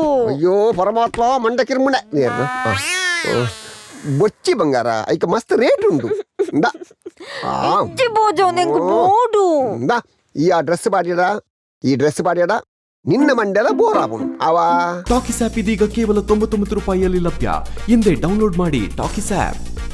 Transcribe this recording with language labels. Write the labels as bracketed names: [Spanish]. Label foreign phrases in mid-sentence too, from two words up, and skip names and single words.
[Tulu] ಅಯ್ಯೋ ಪರಮಾತ್ಮ ಮಂಡ ಕಿರ್ಮುಂಡ ಬೊಚ್ಚಿ ಬಂಗಾರ ಐಕ ಮಸ್ತ್ ರೇಟ್ ಉಂಟು ಬೋಜಾ ಎಂಕ್ ಬೋಡು ಈ ಡ್ರೆಸ್ ಬಾಡ್ಯಡ ನಿನ್ನ ಮಂಡೆಲ ಬೋರ್ ಆಗುನು ಅವ [Kannada] ಟಾಕಿಸ್ ಆಪ್ ಇದೀಗ ಕೇವಲ 99 ರೂಪಾಯಿಯಲ್ಲಿ ಲಭ್ಯ. ಹಿಂದೆ ಡೌನ್ಲೋಡ್ ಮಾಡಿ ಟಾಕಿಸ್ ಆಪ್.